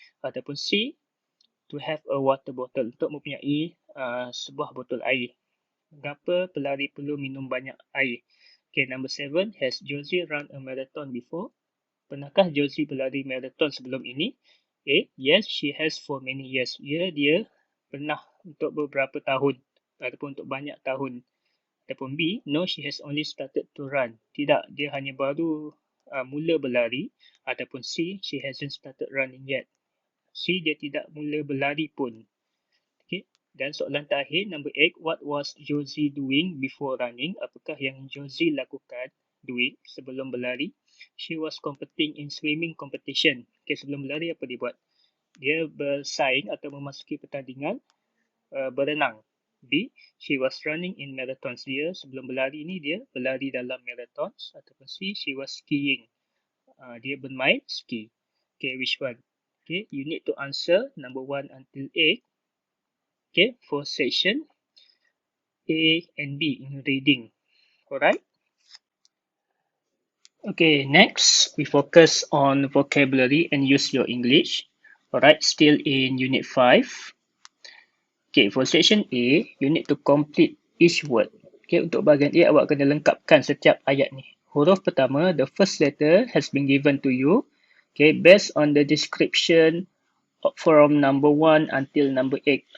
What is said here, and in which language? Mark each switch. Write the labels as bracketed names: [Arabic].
[Malay] Ataupun C, [English] to have a water bottle, [Malay] untuk mempunyai sebuah botol air. Mengapa pelari perlu minum banyak air? [English] Okay, number 7, has Josie run a marathon before? [Malay] Pernahkah Josie berlari marathon sebelum ini? [English] A, yes, she has for many years. [Malay] Ya, dia pernah untuk beberapa tahun ataupun untuk banyak tahun. [English] Ataupun B, no, she has only started to run. [Malay] Tidak, dia hanya baru mula berlari. Ataupun C, [English] she hasn't started running yet. [Malay] C, dia tidak mula berlari pun. Okay. Dan soalan terakhir, [English] number 8, what was Josie doing before running? [Malay] Apakah yang Josie lakukan sebelum berlari? [English] She was competing in swimming competition. Okay, [Malay] sebelum berlari apa dia buat? Dia bersaing atau memasuki pertandingan berenang. B, [English] she was running in marathons. [Malay] Dia sebelum berlari ni dia berlari dalam marathons. [English] Ataupun C, she was skiing. [Malay] Dia bermain ski. [English] Okay, which one? Okay, you need to answer number 1 until 8. Okay, for section A and B in reading. Alright. Okay, next we focus on vocabulary and use your English. Alright, still in unit 5. Okay, for section A, you need to complete each word. [Malay] Okay, untuk bahagian A, awak kena lengkapkan setiap ayat ni. Huruf pertama, [English] the first letter has been given to you. Okay, based on the description from number 1 until number 8.